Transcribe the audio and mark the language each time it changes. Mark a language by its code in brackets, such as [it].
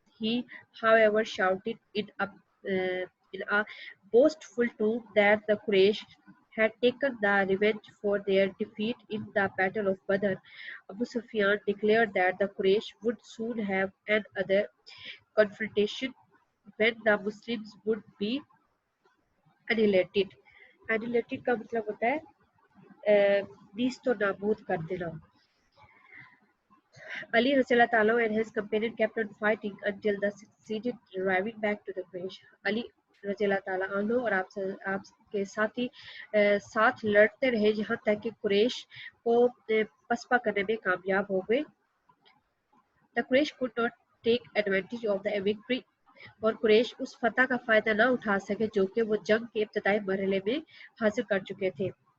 [en] He, however, shouted in a boastful tone that the Quraysh had taken the revenge for their defeat in the Battle of Badr. Abu Sufyan declared that the Quraysh would soon have another confrontation when the Muslims would be annihilated. [ur] Annihilated کا مطلب ہوتا ہے نیست و نابود کر دینا. [en] Ali Rasulullah Ta'ala and his companion kept on fighting until they succeeded driving back to the Quraysh. [ur] Ali رضی اللہ تعالیٰ عنہ اور آپ کے ساتھی ساتھ لڑتے رہے یہاں تک کہ قریش کو پسپا کرنے میں کامیاب ہو گئے. [en] The Quraysh could not take advantage of the victory [ur] اور قریش اس فتح کا فائدہ نہ اٹھا سکے جو کہ وہ جنگ کے ابتدائی مرحلے میں حاصل کر چکے تھے.